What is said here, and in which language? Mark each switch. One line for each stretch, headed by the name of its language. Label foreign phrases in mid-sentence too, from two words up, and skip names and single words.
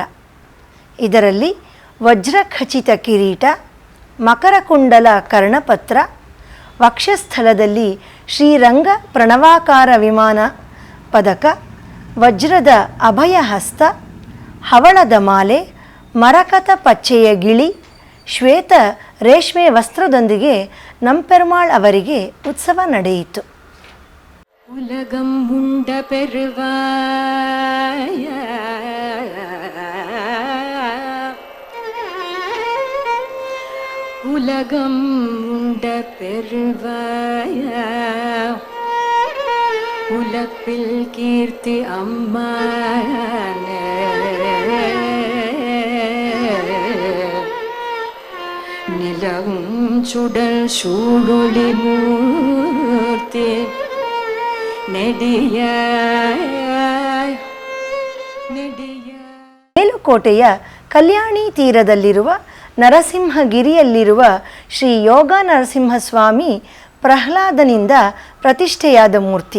Kannada: ಇದರಲ್ಲಿ ವಜ್ರಖಚಿತ ಕಿರೀಟ, ಮಕರಕುಂಡಲ ಕರ್ಣಪತ್ರ, ವಕ್ಷಸ್ಥಳದಲ್ಲಿ ಶ್ರೀರಂಗ ಪ್ರಣವಾಕಾರ ವಿಮಾನ ಪದಕ, ವಜ್ರದ ಅಭಯಹಸ್ತ, ಹವಳದ ಮಾಲೆ, ಮರಕತ ಪಚ್ಚೆಯ ಗಿಳಿ, ಶ್ವೇತ ರೇಷ್ಮೆ ವಸ್ತ್ರದೊಂದಿಗೆ ನಂಪೆರುಮಾಳ್ ಅವರಿಗೆ ಉತ್ಸವ ನಡೆಯಿತು.
Tamil: உலகம் உண்ட பெருவாய உலகம் உண்ட பெருவாய உலப்பில் கீர்த்தி அம்மானே நிலவும் சுடல் சூடொளி மூர்த்தி
Kannada: ಮೇಲುಕೋಟೆಯ ಕಲ್ಯಾಣಿ ತೀರದಲ್ಲಿರುವ ನರಸಿಂಹಗಿರಿಯಲ್ಲಿರುವ ಶ್ರೀ ಯೋಗ ನರಸಿಂಹಸ್ವಾಮಿ ಪ್ರಹ್ಲಾದನಿಂದ ಪ್ರತಿಷ್ಠೆಯಾದ ಮೂರ್ತಿ.